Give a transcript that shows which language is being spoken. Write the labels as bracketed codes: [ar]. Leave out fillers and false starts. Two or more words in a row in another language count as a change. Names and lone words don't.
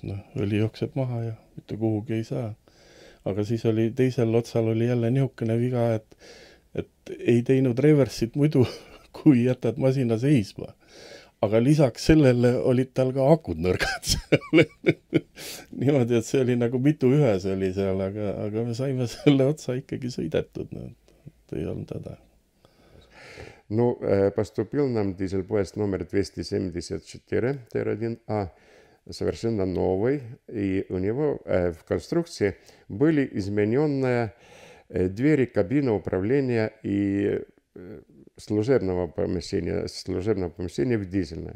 [et] No, õli jookseb maha ja mitte kuhugi ei saa. Aga siis oli teisel otsal oli jälle niisugune viga, et ei teinud reversit muidu, kui jätad masina seisma. Aga lisaks sellele olid tal ka akud nõrgad seal. Niimoodi, et see oli nagu mitu ühes oli seal, aga me saime selle otsa ikkagi sõidetud. No, ei olnud häda. [ru] Ну, поступил нам дизель-поезд номер 274 T1A, совершенно новый, и у него в конструкции были измененные двери кабины управления и служебного помещения в дизельное.